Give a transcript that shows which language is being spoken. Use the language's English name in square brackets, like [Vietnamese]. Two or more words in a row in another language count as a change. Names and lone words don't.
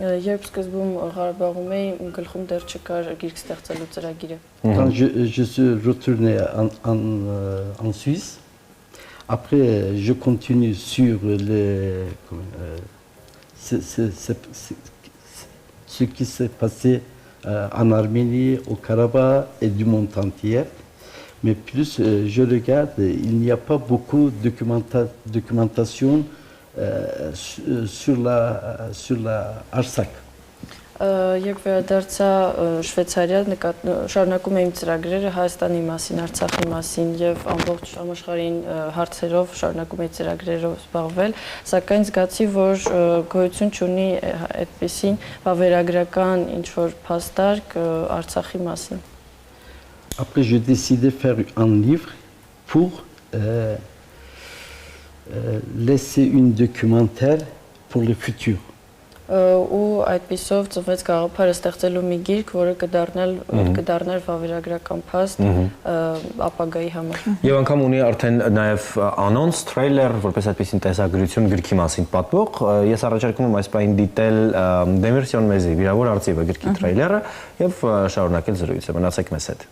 [French] Quand je suis retourné en Suisse, après je continue sur ce qui s'est passé en Arménie, au Karabakh et du monde entier. Mais plus je regarde, il n'y a pas beaucoup de documentation sur la Artsakh. [Armenian] Երբ վերադարձա Շվեյցարիա, շարունակում եմ ծրագրերը Հայաստանի մասին, Արցախի մասին եւ ամբողջ համաշխարհային հարցերով շարունակում եմ ծրագրերով զբաղվել, սակայն զգացի, որ գոյություն չունի այդպիսին վավերագրական ինչ-որ փաստարկ Արցախի մասին։ [French] Après, j'ai décidé de faire un livre pour laisser une documentaire pour le futur. [Armenian] Ու այդպիսով ծնվեց գաղափարը ստեղծելու մի գիրք, որը կդառնար վավերագրական փաստ ապագայի համար։ Եվ անգամ ունի արդեն նաև անոնց, թրեյլեր, որպես այդպիսին տեսագրություն գրքի մասին պատմող։ Ես առաջարկում եմ այս պահին դիտել Դեմիրսյոն Մեզի «Վիրավոր արծիվը» գրքի թրեյլերը եւ շարունակել զրույցը։ Մնացեք մեզ հետ։